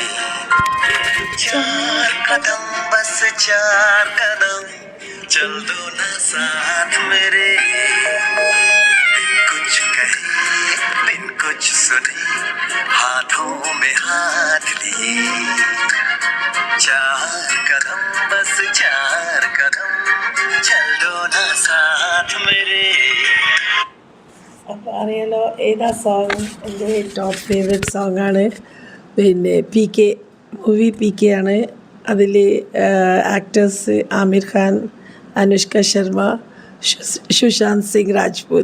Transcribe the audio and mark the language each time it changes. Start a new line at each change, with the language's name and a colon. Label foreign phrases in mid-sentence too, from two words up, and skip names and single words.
Hindi: चार कदम बस चार कदम चल दो ना साथ मेरे बिन कुछ कहे बिन कुछ सुने हाथों में हाथ लिए चार कदम बस चार कदम चल दो ना साथ मेरे
Malayalam: അപ്പോൾ അറിയാലോ ഏതാ സോങ് എൻ്റെ
English: top favourite song.
Malayalam: പിന്നെ PK മൂവി PK ആണ്. അതിൽ ആക്ടേഴ്സ് ആമിർ ഖാൻ, അനുഷ്ക ശർമ്മ, സുശാന്ത് സിംഗ് രാജ്പൂത്.